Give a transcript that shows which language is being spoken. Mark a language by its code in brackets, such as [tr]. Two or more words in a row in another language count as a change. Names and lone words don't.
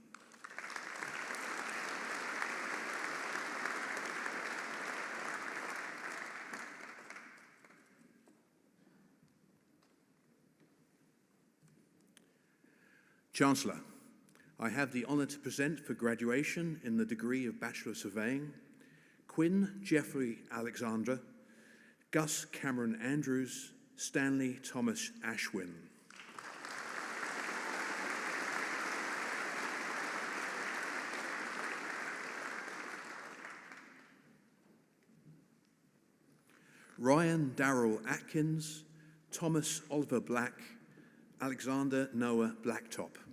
[en] Chancellor, I have the honour to present for graduation in the degree of Bachelor of Surveying, Quinn Jeffrey Alexander, Gus Cameron Andrews, Stanley Thomas Ashwin. Ryan Darrell Atkins, Thomas Oliver Black, Alexander Noah Blacktop.